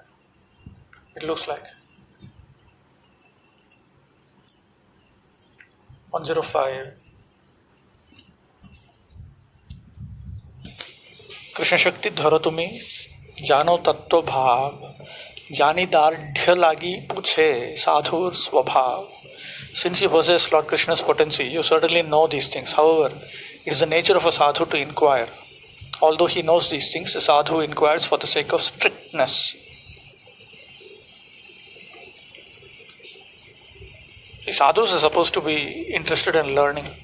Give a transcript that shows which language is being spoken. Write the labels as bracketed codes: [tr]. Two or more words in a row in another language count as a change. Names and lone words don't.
[en] It looks like. 105. [bn] কৃষ্ণ শক্তি ধরো তুমি জানো তত্ত্ব ভাব জানি দার্ঢ্য লাগি পুছে সাধুর স্বভাব. [en] Since you possess Lord Krishna's potency, you certainly know these things. However, it is the nature of a sadhu to inquire. Although he knows these things, the sadhu inquires for the sake of strictness. The sadhus are supposed to be interested in learning.